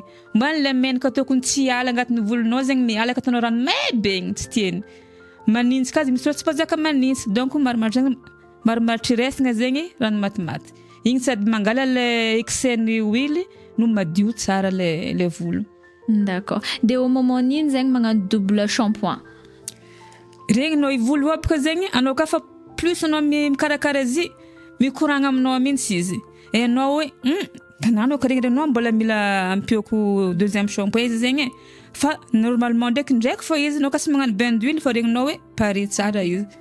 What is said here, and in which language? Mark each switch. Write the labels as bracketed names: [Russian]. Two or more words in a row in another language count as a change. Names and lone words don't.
[Malagasy] Mbany le menaka tokony tsy ala agnatin'ny volonao zegny miala ka ataonao rano may be igny tsy tiany. Manintsy ka misy tsy pozaka manintsy, donc marimaritry resagna zegny rano matimaty. Igny sady mangala le excès-ny huile no madio tsara le volo. D'accord. De [French] au moment [Malagasy] niny zegny magnano [French] double shampoing. [Malagasy] Regny no i volo apaka zegny anao kafa plus anao mikarakara azy mikoragna aminao mintsy izy. Anao hoe tananao karegny mbola mila ampiako [French] deuxième shampoing [Malagasy] izy zegny. Fa normalement ndraiky fô izy anao kasi magnano [French] bain d'huile [Malagasy] fa regninao hoe pare tsara izy.